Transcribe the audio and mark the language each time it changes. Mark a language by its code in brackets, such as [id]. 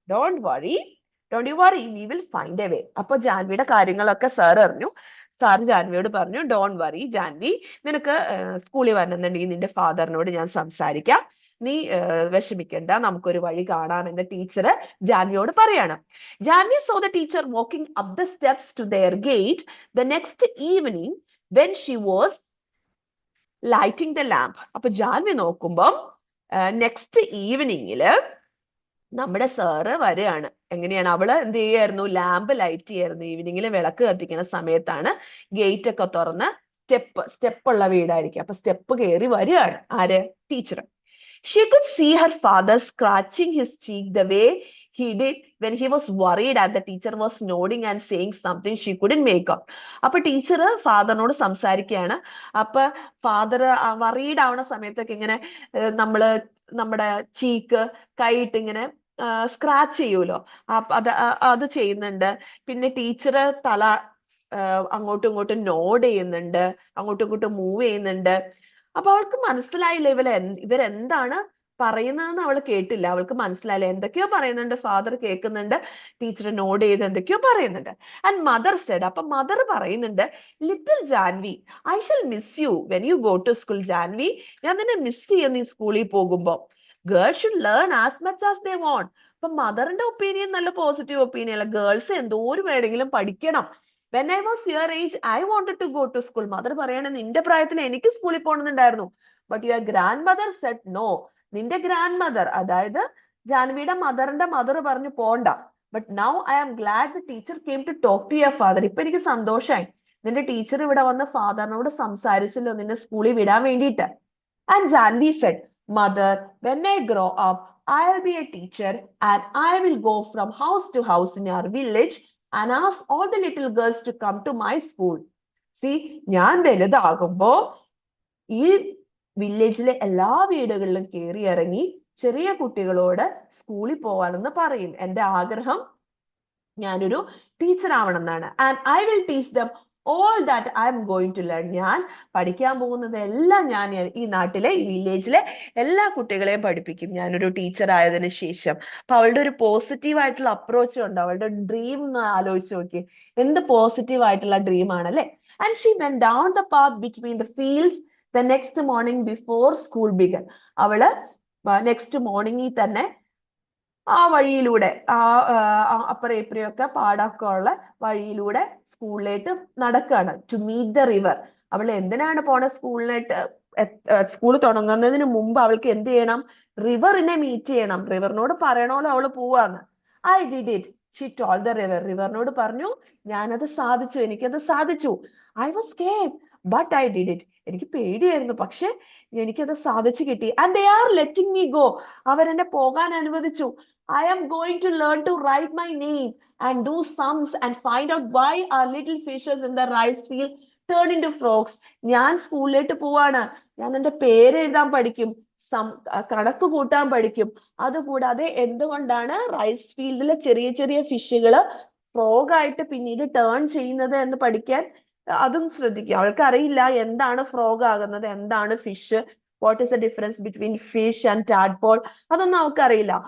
[en] Don't you worry, we will find a way. [ml] അപ്പൊ ജാൻവിയുടെ കാര്യങ്ങളൊക്കെ sir അറിഞ്ഞു. സാർ ജാൻവിയോട് പറഞ്ഞു, ഡോണ്ട് വറി ജാൻവി, നിനക്ക് സ്കൂളിൽ വരണമെന്നുണ്ടെങ്കിൽ നിന്റെ ഫാദറിനോട് ഞാൻ സംസാരിക്കാം. നീ വിഷമിക്കണ്ട, നമുക്കൊരു വഴി കാണാമെന്ന് ടീച്ചർ ജാൻവിയോട് പറയാണ്. [en] Janvi saw the teacher walking up the steps to their gate the next evening when she was lighting the lamp. [ml] അപ്പൊ ജാൻവി നോക്കുമ്പം നെക്സ്റ്റ് ഈവനിങ്ങില് നമ്മുടെ സാറ് വരികയാണ്. എങ്ങനെയാണ്? അവള് എന്ത് ചെയ്യായിരുന്നു? ലാമ്പ് ലൈറ്റ് ചെയ്യായിരുന്നു. ഈവനിങ്ങിൽ വിളക്ക് കത്തിക്കുന്ന സമയത്താണ്. ഗേറ്റ് ഒക്കെ തുറന്ന് സ്റ്റെപ്പ് ഉള്ള വീടായിരിക്കും. അപ്പൊ സ്റ്റെപ്പ് കയറി വരികയാണ് ആര്? Teacher. [en] She could see her father scratching his cheek the way he did when he was worried and the teacher was nodding and saying something she couldn't make up. [ml] അപ്പൊ teacher ഫാദറിനോട് സംസാരിക്കുകയാണ്. അപ്പൊ father worried ആവുന്ന സമയത്തൊക്കെ ഇങ്ങനെ നമ്മുടെ cheek കൈയിട്ട് ഇങ്ങനെ scratch ചെയ്യൂലോ, അത് ചെയ്യുന്നുണ്ട്. പിന്നെ ടീച്ചർ തല അങ്ങോട്ടും ഇങ്ങോട്ടും നോഡ് ചെയ്യുന്നുണ്ട്, അങ്ങോട്ടും ഇങ്ങോട്ടും മൂവ് ചെയ്യുന്നുണ്ട്. അപ്പൊ അവൾക്ക് മനസ്സിലായില്ല ഇവരെന്താണ് പറയുന്നതെന്ന് അവൾ കേട്ടില്ല. അവൾക്ക് മനസ്സിലായില്ല. എന്തൊക്കെയോ പറയുന്നുണ്ട്, ഫാദർ കേൾക്കുന്നുണ്ട്, ടീച്ചർ നോഡ് ചെയ്ത് എന്തൊക്കെയോ പറയുന്നുണ്ട്. [en] and mother said, [ml] അപ്പൊ മദർ പറയുന്നുണ്ട്, [en] Little Janvi, I shall miss you when you go to school. [ml] Janhvi, ഞാൻ നിന്നെ മിസ് ചെയ്യും നീ സ്കൂളിൽ പോകുമ്പോ. [en] Girls should learn as much as they want. [ml] അപ്പൊ മദറിന്റെ ഒപ്പീനിയൻ നല്ല പോസിറ്റീവ് ഒപ്പീനിയൻ അല്ല. ഗേൾസ് എന്തോരം വേണമെങ്കിലും പഠിക്കണം. [en] When I was your age, I wanted to go to school. [ml] Mother പറയാണ്, നിന്റെ പ്രായത്തിൽ എനിക്ക് സ്കൂളിൽ പോകണമെന്നുണ്ടായിരുന്നു. [en] But your grandmother said no. [ml] നിന്റെ ഗ്രാൻഡ് മദർ, അതായത് ജാൻവിയുടെ മദറിന്റെ മദർ പറഞ്ഞു പോണ്ട. [en] But now I am glad the teacher came to talk to your father. [ml] ഇപ്പൊ എനിക്ക് സന്തോഷമായി, നിന്റെ ടീച്ചർ ഇവിടെ വന്ന് ഫാദറിനോട് സംസാരിച്ചല്ലോ നിന്നെ സ്കൂളിൽ വിടാൻ വേണ്ടിയിട്ട്. [en] And Janvi said, mother, when I grow up I'll be a teacher and I will go from house to house in our village and ask all the little girls to come to my school. [ml] See, ഞാൻ വലുതാകുമ്പോ ഈ വില്ലേജിലെ എല്ലാ വീടുകളിലും കയറി ഇറങ്ങി ചെറിയ കുട്ടികളോട് സ്കൂളിൽ പോവാനെന്ന് പറയും. എന്റെ ആഗ്രഹം ഞാനൊരു ടീച്ചർ ആവണം എന്നാണ്. [en] And I will teach them all that I am going to learn. [ml] ഞാൻ പഠിക്കാൻ പോകുന്നത് എല്ലാം ഞാൻ ഈ നാട്ടിലെ ഈ വില്ലേജിലെ എല്ലാ കുട്ടികളെയും പഠിപ്പിക്കും ഞാനൊരു ടീച്ചർ ആയതിനു ശേഷം. അപ്പൊ അവളുടെ ഒരു പോസിറ്റീവ് ആയിട്ടുള്ള അപ്രോച്ച് ഉണ്ട്. അവളുടെ ഡ്രീം ആലോചിച്ച് നോക്കി, എന്ത് പോസിറ്റീവ് ആയിട്ടുള്ള ഡ്രീം ആണല്ലേ. [en] And she went down the path between the fields the next morning before school began. [ml] അവള് നെക്സ്റ്റ് മോർണിംഗിൽ തന്നെ ആ വഴിയിലൂടെ അപ്പുറം ഇപ്പുറം ഒക്കെ പാടൊക്കെ ഉള്ള വഴിയിലൂടെ സ്കൂളിലേക്ക് നടക്കുകയാണ്. [en] To meet the river. [ml] അവൾ എന്തിനാണ് പോണ സ്കൂളിലേക്ക്? സ്കൂൾ തുടങ്ങുന്നതിന് മുമ്പ് അവൾക്ക് എന്ത് ചെയ്യണം? റിവറിനെ മീറ്റ് ചെയ്യണം. റിവറിനോട് പറയണമല്ലോ അവള് പോവാന്ന്. [en] I did it, she told the river. [ml] റിവറിനോട് പറഞ്ഞു, ഞാനത് സാധിച്ചു, എനിക്കത് സാധിച്ചു. [en] I was scared but I did it. [ml] എനിക്ക് പേടിയായിരുന്നു, പക്ഷെ എനിക്കത് സാധിച്ചു കിട്ടി. [en] And they are letting me go. [ml] അവരെന്നെ പോകാൻ അനുവദിച്ചു. [en] I am going to learn to write my name and do sums and find out why our little fishes in the rice field turn into frogs. [ml] ഞാൻ സ്കൂളിലേക്ക് പോവാണ്. ഞാൻ എന്റെ പേര് എഴുതാൻ പഠിക്കും, കണക്ക് കൂട്ടാൻ പഠിക്കും. അതുകൂടാതെ എന്തുകൊണ്ടാണ് റൈസ് ഫീൽഡിലെ ചെറിയ ചെറിയ ഫിഷുകൾ ഫ്രോഗ് ആയിട്ട് പിന്നീട് ടേൺ ചെയ്യുന്നത് എന്ന് പഠിക്കാൻ അതും ശ്രദ്ധിക്കുക. അവൾക്ക് അറിയില്ല എന്താണ് ഫ്രോഗ് ആകുന്നത്, എന്താണ് fish, [en] what is the difference between fish and tadpole, [ml] അതൊന്നും അവൾക്ക് അറിയില്ല.